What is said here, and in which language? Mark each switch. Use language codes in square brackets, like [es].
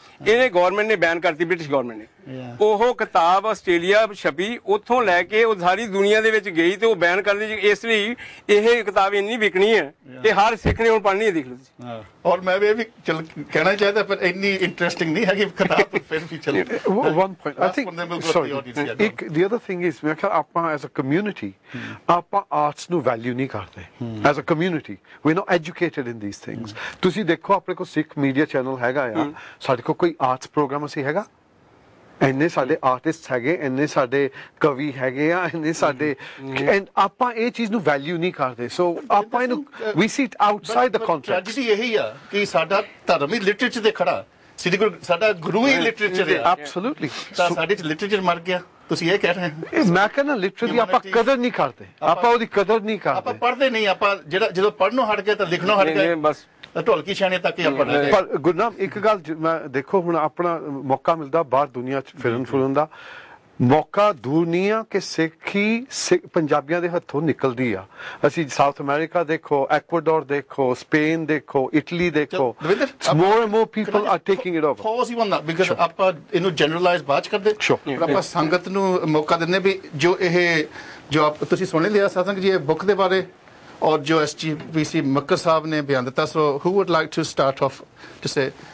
[pa] ਇਹਨੇ ਗਵਰਨਮੈਂਟ ਨੇ ਬੈਨ ਕਰਤੀ, ਬ੍ਰਿਟਿਸ਼ ਗਵਰਨਮੈਂਟ ਨੇ। ਉਹ ਕਿਤਾਬ ਆਸਟ੍ਰੇਲੀਆ ਛਪੀ, ਉੱਥੋਂ ਲੈ ਕੇ ਉਹ ਸਾਰੀ ਦੁਨੀਆ ਦੇ ਵਿੱਚ ਗਈ ਤੇ ਉਹ ਬੈਨ ਕਰ ਦਿੱਤੀ। ਇਸ ਲਈ ਇਹ ਕਿਤਾਬ ਇੰਨੀ ਵਿਕਣੀ ਹੈ ਕਿ ਹਰ ਸਿੱਖ ਨੇ ਹੁਣ ਪੜ੍ਹਨੀ ਹੈ, ਦੇਖ ਲਓ ਤੁਸੀਂ। ਔਰ ਮੈਂ ਵੀ ਚਲ ਕਹਿਣਾ ਚਾਹੀਦਾ ਪਰ ਇੰਨੀ ਇੰਟਰਸਟਿੰਗ ਨਹੀਂ ਹੈਗੀ ਕਿਤਾਬ, ਫਿਰ ਵੀ ਚਲ। [en] One point, I think, sorry, the other thing is, [pa] ਮੈਂ ਕਿਹਾ ਆਪਾਂ as a community, ਆਪਾਂ arts ਨੂੰ value ਨਹੀਂ ਕਰਦੇ। [en] As a community, we're not educated in these things. [pa] ਤੁਸੀਂ ਦੇਖੋ ਆਪਣੇ ਕੋਲ ਸਿੱਖ ਮੀਡੀਆ ਚੈਨਲ ਹੈਗਾ ਆ, ਸਾਡੇ ਕੋਲ ਕੋਈ ਆਰਟਸ ਪ੍ਰੋਗਰਾਮ ਅਸੀਂ ਹੈਗਾ? ਇੰਨੇ ਸਾਡੇ ਆਰਟਿਸਟ ਹੈਗੇ, ਇੰਨੇ ਸਾਡੇ ਕਵੀ ਹੈਗੇ ਆ, ਇੰਨੇ ਸਾਡੇ, ਆਪਾਂ ਇਹ ਚੀਜ਼ ਨੂੰ ਵੈਲਿਊ ਨਹੀਂ ਕਰਦੇ। ਸੋ ਆਪਾਂ ਇਹਨੂੰ [en] we see it outside the context। [pa] Tragedy ਇਹੀ ਆ ਕਿ ਸਾਡਾ ਧਰਮ ਹੀ ਲਿਟਰੇਚਰ ਤੇ ਖੜਾ, ਸ੍ਰੀ ਗੁਰੂ ਸਾਡਾ ਗੁਰੂ ਹੀ ਲਿਟਰੇਚਰ ਹੈ। ਐਬਸੋਲੂਟਲੀ। ਤਾਂ ਸਾਡੇ ਚ ਲਿਟਰੇਚਰ ਮਰ ਗਿਆ, ਤੁਸੀਂ ਇਹ ਕਹਿ ਰਹੇ ਹੋ? ਮੈਂ ਕਹਿੰਦਾ ਲਿਟਰੇਚਰ ਆਪਾਂ ਕਦਰ ਨਹੀਂ ਕਰਦੇ, ਆਪਾਂ ਉਹਦੀ ਕਦਰ ਨਹੀਂ ਕਰਦੇ, ਆਪਾਂ ਪੜ੍ਹਦੇ ਨਹੀਂ। ਆਪਾਂ ਜਿਹੜਾ ਜਦੋਂ ਪੜ੍ਹਨੋਂ ਹਟ ਗਏ ਤਾਂ ਲਿਖਣੋਂ ਹਟ ਗਏ, ਬਸ ਢੋਲਕੀ ਛਾਣੇ ਤੱਕ ਹੀ ਆਪਾਂ ਰਹਿ ਗਏ। ਪਰ ਗੁਰਨਾਮ ਇੱਕ ਗੱਲ ਮੈਂ ਦੇਖੋ, ਹੁਣ ਆਪਣਾ ਮੌਕਾ ਮਿਲਦਾ ਬਾਹਰ ਦੁਨੀਆ ਚ ਫਿਰਨ ਦਾ ਮੌਕਾ ਦੂਰ ਨਹੀਂ ਆ ਕਿ ਸਿੱਖੀ ਪੰਜਾਬੀਆਂ ਦੇ ਹੱਥੋਂ ਨਿਕਲਦੀ ਆ। ਅਸੀਂ ਸਾਊਥ ਅਮਰੀਕਾ ਦੇਖੋ, ਐਕਵਾਡੋਰ ਦੇਖੋ, ਸਪੇਨ ਦੇਖੋ, ਇਟਲੀ ਦੇਖੋ, [en] more and more people are taking it over। Pause you on that because [pa] ਆਪਾਂ ਇਹਨੂੰ ਜਨਰਲਾਈਜ਼ ਬਾਅਦ ਚ ਕਰਦੇ, ਆਪਾਂ ਸੰਗਤ ਨੂੰ ਮੌਕਾ ਦਿੰਦੇ ਵੀ ਜੋ ਇਹ ਜੋ ਤੁਸੀਂ ਸੁਣ ਲਿਆ ਸਤਸੰਗ ਜੀ ਇਹ ਬੁੱਕ ਦੇ ਬਾਰੇ ਔਰ ਜੋ SGPC ਮੱਕਰ ਸਾਹਿਬ ਨੇ ਬਿਆਨ ਦਿੱਤਾ। [en] So who would like to start off to say?